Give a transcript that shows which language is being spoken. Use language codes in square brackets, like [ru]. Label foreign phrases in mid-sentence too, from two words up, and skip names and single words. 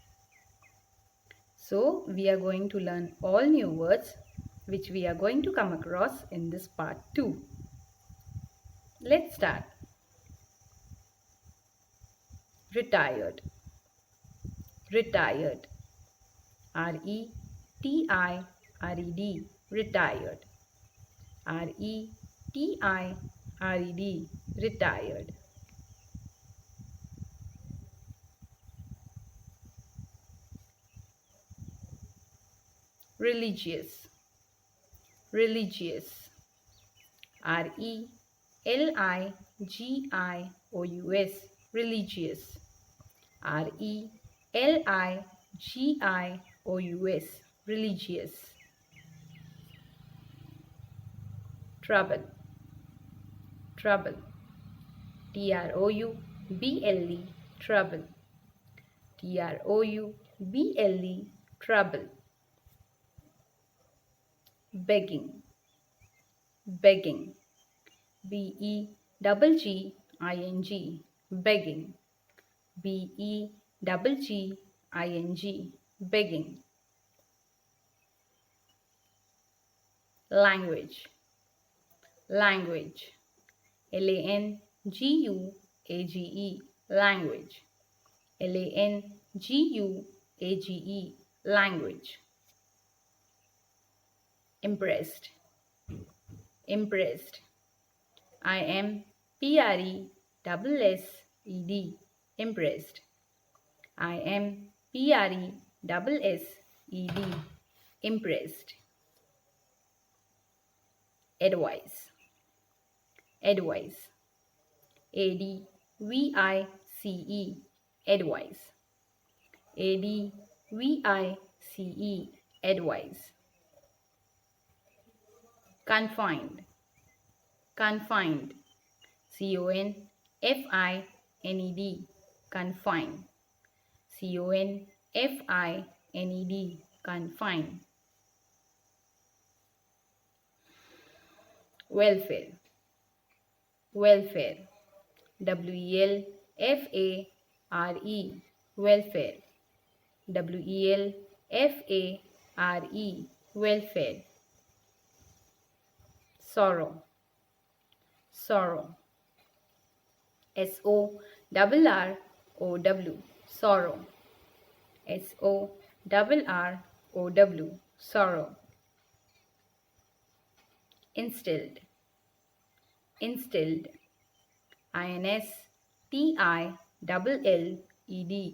[en] So we are going to learn all new words which we are going to come across in this part 2. Let's start. Retired. Retired. R-E-T-I-R-E-D. Retired. R-E-T-I-R-E-D. Retired. Religious. Religious. R-E-L-I-G-I-O-U-S. Religious. R-E-L-I-G-I-O-U-S. Religious. Trouble. Trouble. T-R-O-U-B-L-E. Trouble. T-R-O-U-B-L-E. Trouble. Begging. Begging. B-E-G-G-I-N-G. Begging. B-E-G-G-I-N-G. Begging. Language. Language. L-A-N-G-U-A-G-E. Language. L-A-N-G-U-A-G-E. Language. Impressed. Impressed. I-M-P-R-E-S-S-E-D. Impressed. I-M-P-R-E-S-S-E-D. Impressed. Advice. Advice. A-D-V-I-C-E. Advice. A-D-V-I-C-E. Advice. Confined. Confined. C-O-N-F-I-N-E-D. Confined. C-O-N-F-I-N-E-D. Confined. Welfare. Welfare. W-E-L-F-A-R-E. Welfare. W-E-L-F-A-R-E. Welfare. Sorrow. Sorrow. S-O-R-R-O-W. Sorrow. S-O-R-R-O-W. Sorrow. Instilled. Instilled. I-N-S-T-I-L-L-E-D.